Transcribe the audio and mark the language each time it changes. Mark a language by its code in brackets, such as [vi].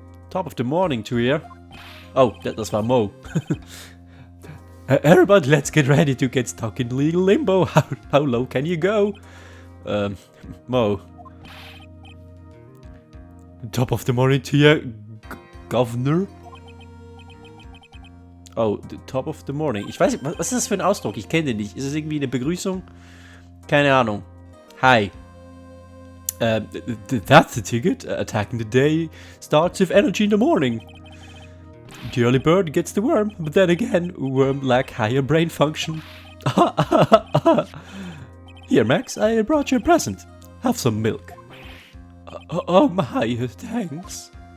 [en] Top of the morning to you. [de] Oh, das war Mo. [en] Everybody, let's get ready to get stuck in legal limbo. How low can you go? Mo. Top of the morning to you, Governor. Oh, the top of the morning. [de] Ich weiß nicht, was ist das für ein Ausdruck? Ich kenne den nicht. Ist es irgendwie eine Begrüßung? Keine Ahnung. [en] Hi. That's the ticket. Attacking the day starts with energy in the morning. The early bird gets the worm, but then again, worm lack higher brain function. Here, Max, I brought you a present. Have some milk. Oh my, thanks.